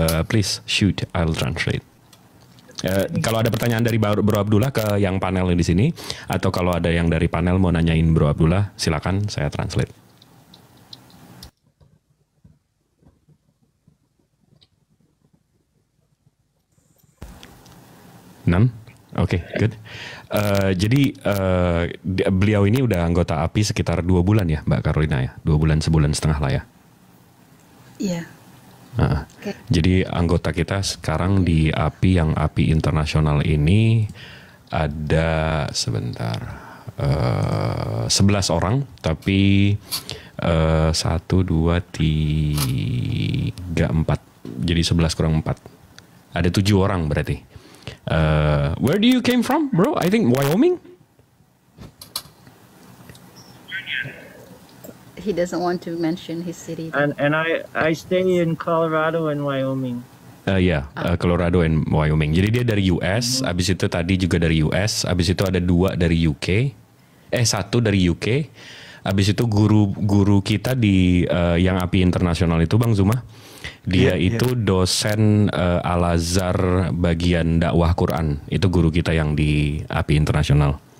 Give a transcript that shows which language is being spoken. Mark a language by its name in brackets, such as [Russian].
[English] Please shoot, I'll translate. [Indonesian] Kalau ada pertanyaan dari Bro Abdullah ke yang panel di sini, atau kalau ada yang dari panel mau nanyain Bro Abdullah, silakan saya translate. None? Oke, good. Jadi beliau ini udah anggota API sekitar 2 bulan ya, Mbak Carolina ya, 2 bulan, sebulan setengah lah ya. Iya. Okay. Jadi anggota kita sekarang di API yang API internasional ini ada 11 orang, tapi 1, 2, 3, 4. Jadi 11 kurang 4. Ada 7 orang berarti. [English] Where do you came from, bro? I think Wyoming. He doesn't want to mention his city. And I stay in Colorado and Wyoming. Colorado and Wyoming. [Indonesian] Jadi dia dari US, abis itu tadi juga dari US, abis itu ada 2 dari UK, 1 dari UK, abis itu guru kita di yang API internasional itu Bang Zuma, dia itu dosen Al-Azhar bagian dakwah Quran, itu guru kita yang di API internasional.